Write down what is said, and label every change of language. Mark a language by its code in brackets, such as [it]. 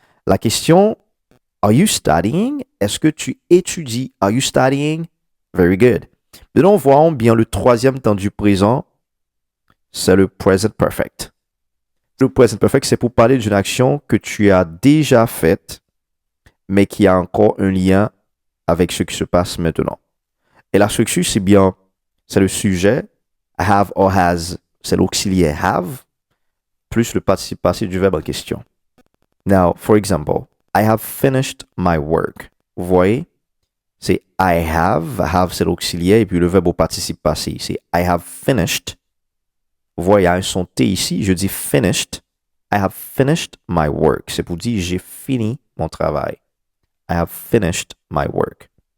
[en] La question, are you studying? [fr] Est-ce que tu étudies? [en] Are you studying? Very good. [fr] Maintenant, voyons bien le troisième temps du présent. C'est le present perfect. Le present perfect, c'est pour parler d'une action que tu as déjà faite, mais qui a encore un lien avec ce qui se passe maintenant. Et la structure, c'est bien, c'est le sujet, have or has, c'est l'auxiliaire have, plus le participe passé du verbe en question. [en] Now, for example, I have finished my work. [fr] Vous voyez? C'est I have. Have, c'est l'auxiliaire. Et puis le verbe au participe passé. C'est [en] I have finished. [fr] Vous voyez, il y a un son T ici. Je dis finished. [en] I have finished my work. [fr] C'est pour dire j'ai fini mon travail. [en] I have finished my work.